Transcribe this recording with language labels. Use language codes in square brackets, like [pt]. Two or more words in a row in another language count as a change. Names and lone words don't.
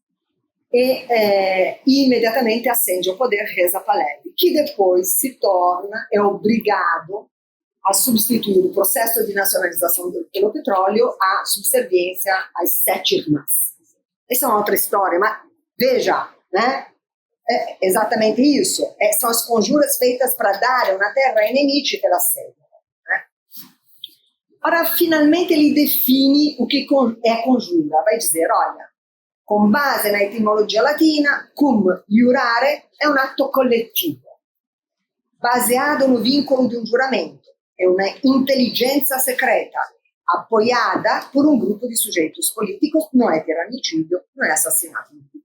[pt] E imediatamente acende o poder Reza Pahlavi, que depois é obrigado a substituir o processo de nacionalização pelo petróleo à subserviência às 7 irmãs. Essa é uma outra história, mas veja, né? É exatamente isso. São as conjuras feitas para dar uma terra [it] ai nemici che l'assediano. [pt] Né? Ora, finalmente ele define o que é conjura. Vai dizer, olha, com base na etimologia latina, [la] cum iurare [pt] é um ato coletivo, baseado no vincolo de um juramento. É uma inteligência secreta, apoiada por um grupo de sujeitos políticos, não é tirannicidio, não é assassinato.